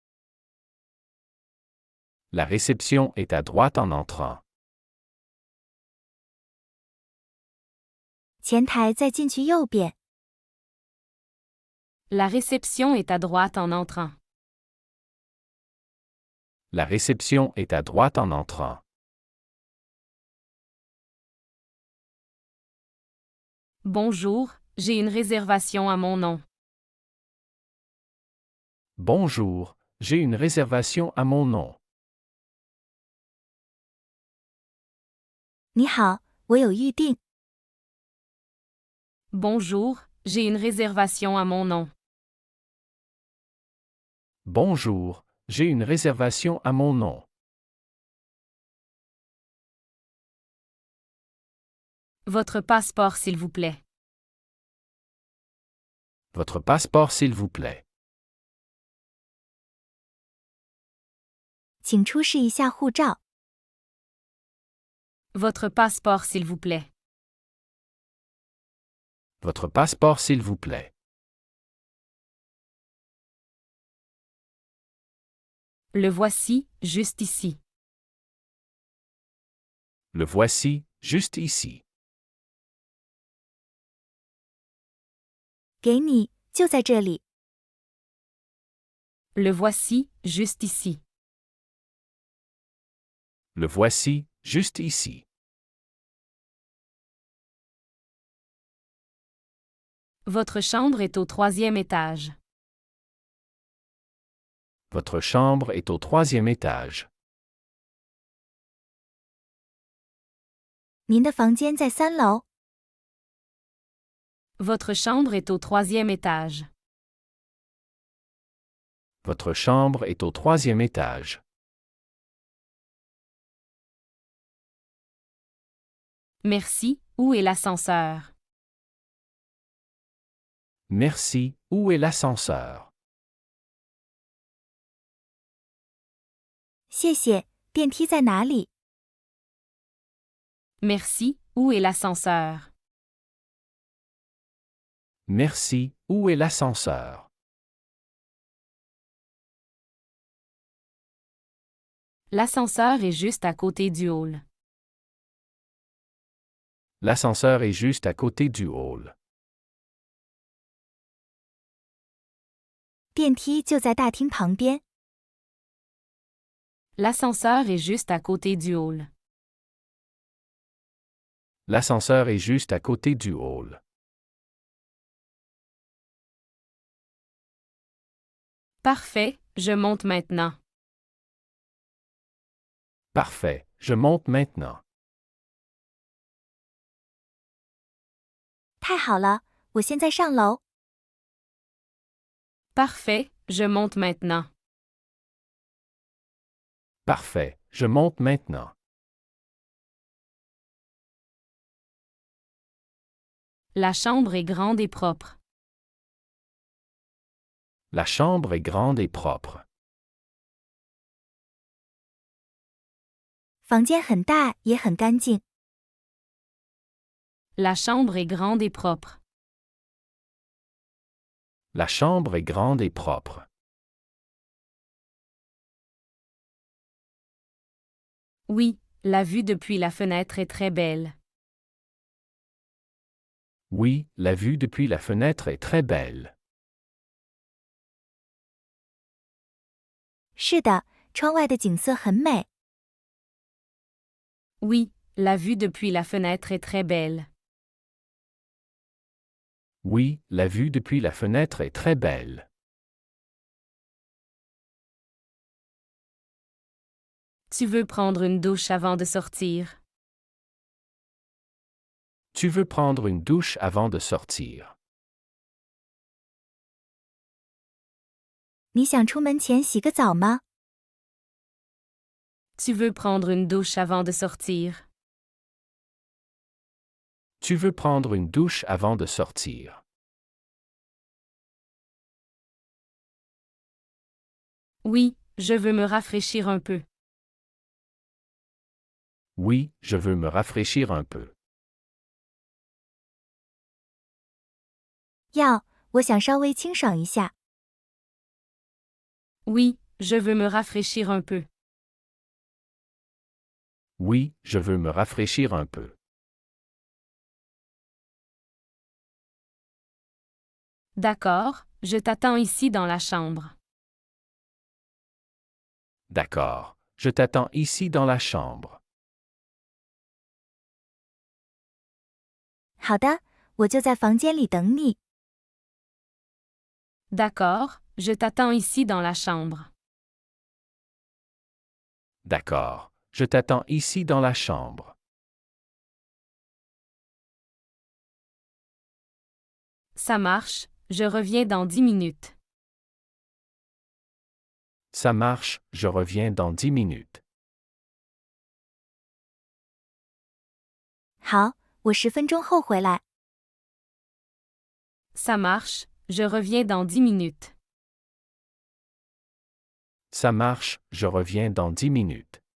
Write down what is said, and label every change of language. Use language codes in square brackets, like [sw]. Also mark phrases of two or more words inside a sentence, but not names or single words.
[fr] La réception est à droite en entrant. [zh] 前台在进去右边。 [fr] La réception est à droite en entrant. La réception est à droite en entrant. Bonjour, j'ai une réservation à mon nom. Bonjour, j'ai une réservation à mon nom. [zh] 你好，我有预定。 [fr] Bonjour, j'ai une réservation à mon nom. Bonjour, j'ai une réservation à mon nom. Votre passeport, s'il vous plaît. Votre passeport, s'il vous plaît. [zh] 请出示一下护照。 [fr] Votre passeport, s'il vous plaît. Votre passeport, s'il vous plaît. Le voici, juste ici. Le voici, juste ici. [zh] 给你，就在这里。 [fr] Le voici, juste ici. Le voici, juste ici. Votre chambre est au 3e étage. Votre chambre est au 3e étage. [zh] 您的房间在3楼。 [fr] Votre chambre est au 3e étage. Votre chambre est au 3e étage. Merci, où est l'ascenseur? Merci, où est l'ascenseur? [zh] 谢谢，电梯在哪里？ [fr] Merci, où est l'ascenseur? Merci, où est l'ascenseur? L'ascenseur est juste à côté du hall. L'ascenseur est juste à côté du hall. [zh] 电梯就在大厅旁边。 [fr] L'ascenseur est juste à côté du hall. L'ascenseur est juste à côté du hall. Parfait, je monte maintenant. Parfait, je monte maintenant. [zh] 太好了，我现在上楼。 [fr] Parfait, je monte maintenant. Parfait, je monte maintenant. La chambre est grande et propre. La chambre est grande et propre. [zh] 房间很大，也很干净。 [fr] La chambre est grande et propre. La chambre est grande et propre. Oui, la vue depuis la fenêtre est très belle. Oui, la vue depuis la fenêtre est très belle. [zh] 是的，窗外的景色很美。 [fr] Oui, la vue depuis la fenêtre est très belle. Oui, la vue depuis la fenêtre est très belle. Tu veux prendre une douche avant de sortir? Tu veux prendre une douche avant de sortir? [zh] 你想出门前洗个澡吗？ [fr] Tu veux prendre une douche avant de sortir? Tu veux prendre une douche avant de sortir? Oui, je veux me rafraîchir un peu. Oui, je veux me rafraîchir un peu. [zh] 要，我想稍微清爽一下。 [fr] Oui, je veux me rafraîchir un peu. Oui, je veux me rafraîchir un peu. D'accord, je t'attends ici dans la chambre. D'accord, je t'attends ici dans la chambre. [zh] 好的，我就在房间里等你。 [fr] D'accord, je t'attends ici dans la chambre. D'accord, je t'attends ici dans la chambre. Ça marche, je reviens dans 10 minutes. Ça marche, je reviens dans 10 minutes. [zh] 好，我10分钟后回来。 [fr] Ça marche, je reviens dans 10 minutes. Ça marche, je reviens dans 10 minutes.